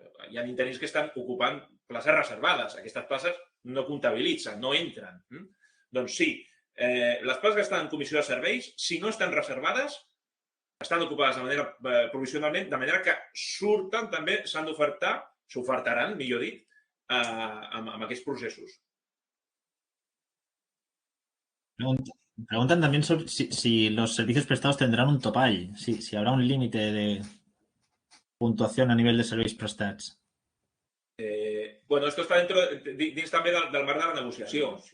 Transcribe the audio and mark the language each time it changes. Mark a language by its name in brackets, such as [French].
[Catalan] Hi ha interins que estan ocupant places reservades. Aquestes places no comptabilitzen, no entren. Doncs sí, les places que estan en comissió de serveis, si no estan reservades, estan ocupades de manera provisionalment, de manera que surten també, s'han d'ofertar, s'ofertaran, millor dit, amb aquests processos. [Spanish] Preguntan también sobre si los servicios prestados tendrán un topall, si habrá un límite de puntuación a nivel de [Catalan] serveis prestats. Bueno, esto està dins també del marc de la negociació.